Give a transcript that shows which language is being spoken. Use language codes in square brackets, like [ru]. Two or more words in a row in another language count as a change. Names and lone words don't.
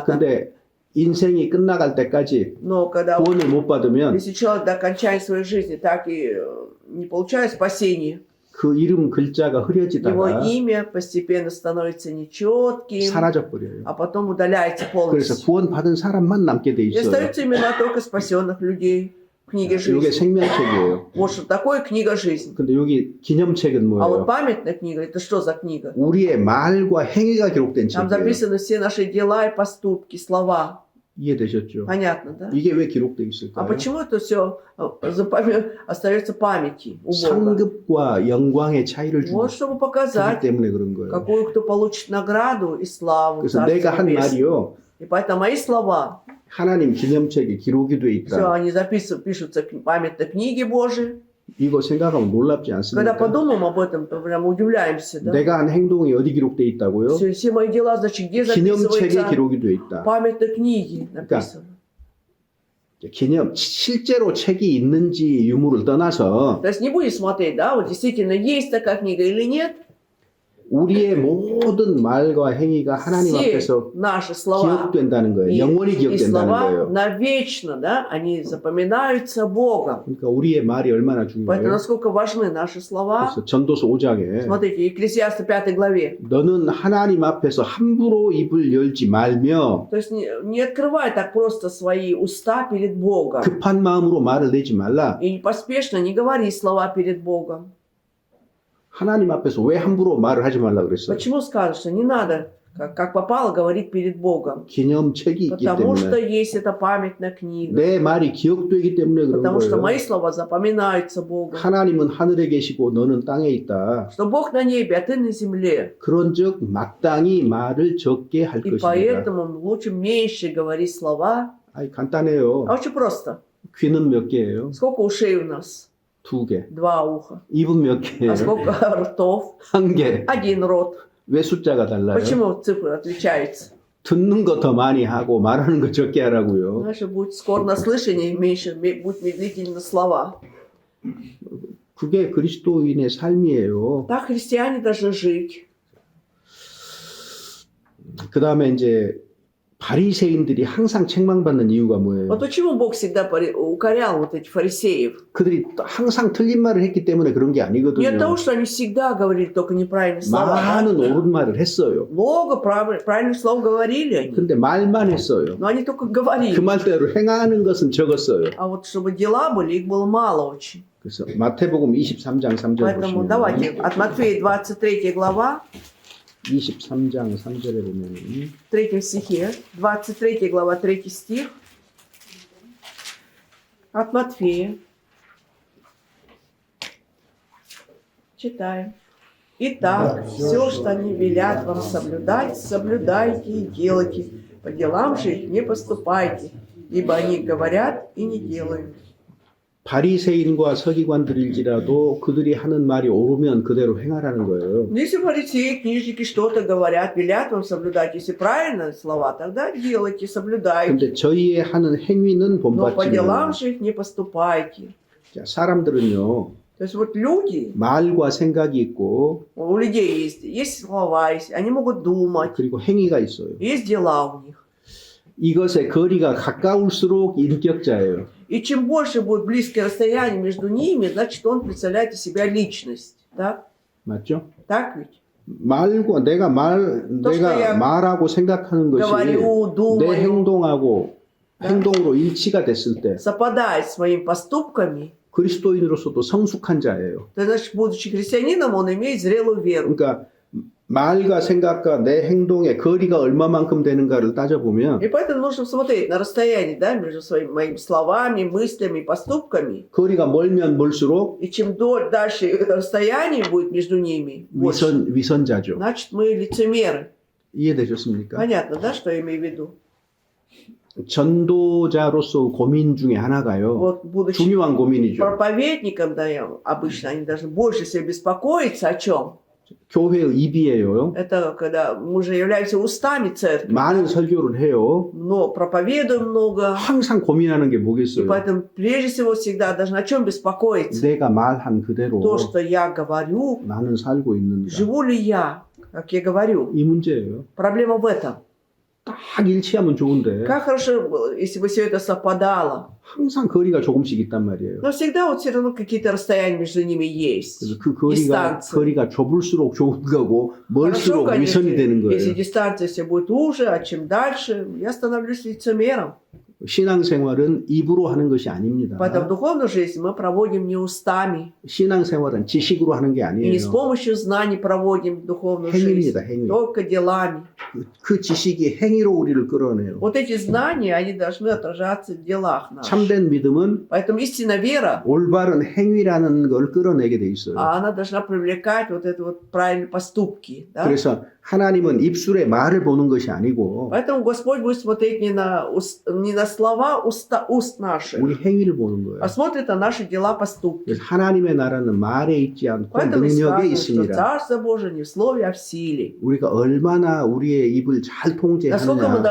[ru] там. [ko] 근데 인생이 끝나갈 때까지 [ru] Но когда [ko] 구원을 못 받으면 [ru] если человек до окончания своей жизни так и не получает спасения, [ko] 그 이름 글자가 [ru] его [ko] 흐려지다가 [ru] имя постепенно становится нечетким, [ko] 사라져 버려요. [ru] а потом удаляется [ko] 그래서 [ru] полностью. [ko] 구원 받은 사람만 남게 돼 [ru] И [ko] 있어요. [ru] остаются имена только спасенных людей в книге [ko] 이게 [ru] жизни. [ko] 생명책이에요. [ru] Вот что такое книга жизни. [ko] 근데 여기 기념책은 [ru] А вот [ko] 뭐예요? [ru] памятная книга, это что за книга? [ko] 우리의 말과 행위가 기록된 [ru] Там [ko] 책이에요. [ru] записаны все наши дела и поступки, слова. [ko] 이해되셨죠? [ru] Понятно, да? [ko] 이게 왜 기록돼 [ru] А [ko] 있을까요? [ru] почему это все остается памяти у Бога? [ko] 상급과 영광의 차이를 주기 [ru] Вот чтобы показать, [ko] 때문에 그런 거예요. [ru] какую кто получит награду и славу. [ko] 그래서 [ru] Царства [ko] 내가 한 [ru] Небесного. [ko] 말이요, [ru] И поэтому мои слова, [ko] 하나님 기념책에 기록이 돼 [ru] все, [ko] 있다. [ru] они пишутся в памятной книге Божией. [ko] 이거 생각하면 놀랍지 [ru] Когда [ko] 않습니까? [ru] подумаем об этом, то прям удивляемся. Да? [ko] 내가 한 행동이 어디 기록돼 있다고요? [ru] Все мои дела, значит, где [ko] 기념책에 [ru] записываются? [ko] 기록이 돼 있다. [ru] В памятной книге написано. [ko] 기념 실제로 책이 있는지 유무를 떠나서 [ru] То есть не будем смотреть, да, вот действительно есть такая книга или нет. [ko] 우리의 모든 말과 행위가 하나님 [ru] Все [ko] 앞에서 [ru] наши слова [ko] 기억된다는 거예요. [ru] и, [ko] 영원히 [ru] и [ko] 기억된다는 [ru] слова [ko] 거예요. [ru] навечно, да, они запоминаются Богом. [ko] 그러니까 우리의 말이 얼마나 [ru] Поэтому [ko] 중요해요. [ru] насколько важны наши слова. [ko] 그래서 전도서 5장에 [ru] Смотрите, Екклесиаста 5 главе. [ko] 너는 하나님 앞에서 함부로 입을 열지 말며 [ru] То есть не открывай так просто свои уста перед Богом. [ko] 급한 마음으로 말을 내지 말라. [ru] И поспешно не говори слова перед Богом. [ko] 하나님 앞에서 왜 함부로 말을 하지 말라 그랬어요? [ru] Почему сказано, что не надо, как попало, говорить перед Богом? [ko] 기념책이 있기 [ru] Потому что [ko] 때문에 [ru] есть эта памятная книга. [ko] 내 말이 기억되기 때문에 그런 [ru] Потому что [ko] 거예요. [ru] мои слова запоминаются Богом. [ko] 하나님은 하늘에 계시고 너는 땅에 있다. [ru] Что Бог на небе, а ты на земле. [ko] 그런즉 마땅히 말을 적게 할 [ru] И [ko] 것이다. [ru] поэтому лучше меньше говорить слова. [ko] 아이 간단해요. [ru] А очень просто. [ko] 귀는 몇 개예요? [ru] Сколько ушей у нас? [ko] 2개. [ru] 2 уха. [ko] 입은 몇 개예요? [ru] А сколько ртов? [ko] 1개. [ru] 1 рот. [ko] 왜 숫자가 달라요? [ru] Почему цифры отличаются? [ko] 듣는 거 더 많이 하고 말하는 거 적게 하라고요. [ru] Наше будет скоро на слышание, меньше будет медлительно слова. [ko] 그게 그리스도인의 삶이에요. [ru] Так христиане должны жить. [ko] 그 다음에 이제 바리새인들이 항상 책망받는 이유가 [ru] Вот [ko] 뭐예요? [ru] почему Бог всегда укорял вот этих фарисеев? [ko] 그들이 항상 틀린 말을 했기 때문에 그런 게 [ru] Не от [ko] 아니거든요. [ru] того, что они всегда говорили только неправильные слова. [ko] 많은 옳은 말을 했어요. [ru] Много правильных слов говорили они. [ko] 근데 말만 했어요. [ru] Но они только [ko] 그 [ru] говорили. [ko] 말대로 행하는 것은 적었어요. [ru] А вот чтобы дела были, их было мало очень. [ko] 그래서 마태복음 23장 3절 [ru] Поэтому [ko] 보시면 [ru] давайте от Матфея 23 глава, [ko] 23장 3절에 보면 [ru] в 3 стихе, 23 глава, 3 стих. От Матфея. Читаем. Итак, все, что они велят вам соблюдать, соблюдайте и делайте. По делам же их не поступайте, ибо они говорят и не делают. [ko] 바리새인과 서기관들일지라도 그들이 하는 말이 옳으면 그대로 행하라는 거예요. [ru] Если фарисеи, книжники что-то говорят, велят вам соблюдать, если правильные слова, тогда делайте, соблюдайте. [ko] 근데 저희의 하는 행위는 [ru] Но по делам [ko] 본받지만 [ru] же их не поступайте. [ko] 자, 사람들은요 [ru] То есть вот люди, [ko] 말과 생각이 있고 [ru] у людей есть слова, они могут думать, [ko] 그리고 행위가 있어요. [ru] есть дела у них. [ko] 이것의 거리가 가까울수록 인격자예요. [ru] И чем больше будет близкое расстояние между ними, значит, он представляет из себя личность. Так? [ko] 맞죠? [ru] Так ведь? [ko] 말과 내가 [ru] я [ko] 말하고 생각하는 것이 [ru] говорю, [ko] 내 [ru] думаю, [ko] 행동하고 [ru] Да. [ko] 행동으로 일치가 됐을 때 [ru] совпадает с своими поступками, [ko] 그리스도인으로서도 성숙한 자예요. [ru] то значит, будучи христианином, он имеет зрелую веру. [ko] 그러니까 말과 생각과 내 행동의 거리가 얼마만큼 되는가를 따져보면 [ru] И поэтому нужно смотреть на расстояние, да, между моими словами, мыслями, поступками. [ko] 거리가 멀면 멀수록 [ru] И чем дальше расстояние будет между ними, больше, [ko] 위선자죠. [ru] значит, мы лицемеры. [ko] 이해되셨습니까? [ru] Понятно, да, что я имею в виду? [ko] 전도자로서 고민 중에 하나가요. [ru] Вот, будучи [ko] 중요한 고민이죠. [ru] проповедником, да, обычно они должны больше всего беспокоиться о чем? [ko] 교회의 입이에요. [ru] Это когда мы же являемся устами церкви, [ko] 많은 설교를 해요. [ru] но проповедуем много. [ko] 항상 고민하는 게 [ru] И [ko] 뭐겠어요? [ru] поэтому прежде всего всегда должны о чем беспокоиться? [ko] 내가 말한 그대로 [ru] То, что я говорю, [ko] 나는 살고 있는가? [ru] живу ли я, как я говорю? [ko] 이 문제예요. [ru] Проблема в этом. [ko] 딱 일치하면 좋은데 [ru] Как хорошо было, если бы все это совпадало. [ko] 항상 거리가 조금씩 있단 말이에요. [ru] Но всегда вот все равно какие-то расстояния между ними есть. [ko] 그래서 그 [ru] дистанция. [ko] 거리가 좁을수록 좋은 거고 [ru] Хорошо, [ko] 멀수록 [ru] конечно, [ko] 위선이 되는 거예요. [ru] если дистанция все будет уже, а чем дальше, я становлюсь лицемером. [ko] 신앙생활은 입으로 하는 것이 아닙니다. [ru] Поэтому духовную жизнь мы проводим не устами. [ko] 신앙생활은 지식으로 하는 게 [ru] И не с [ko] 아니에요. [ru] помощью знаний проводим духовную жизнь. [ko] 행위입니다. 행위. [ru] Только делами. [ko] 그 지식이 행위로 우리를 끌어내요. [ru] Вот эти знания, они должны отражаться в делах наших. [ko] 참된 믿음은 [ru] Поэтому истинная вера, [ko] 올바른 행위라는 걸 끌어내게 돼 있어요. [ru] она должна привлекать вот это вот правильные поступки. Да? [ko] 그래서 하나님은 입술의 말을 보는 것이 아니고 [ru] Поэтому Господь будет смотреть не на слова уст наших, [ko] 우리 행위를 보는 거예요. [ru] а смотрит на наши дела, поступки. [ko] 그래서 하나님의 나라는 말에 있지 않고 [ru] Поэтому и [ko] 능력에 [ru] сказано, что [ko] 있습니다. [ru] Царство Божие не в слове, а в силе. [ko] 우리가 얼마나 우리의 입을 잘 [ru] Насколько мы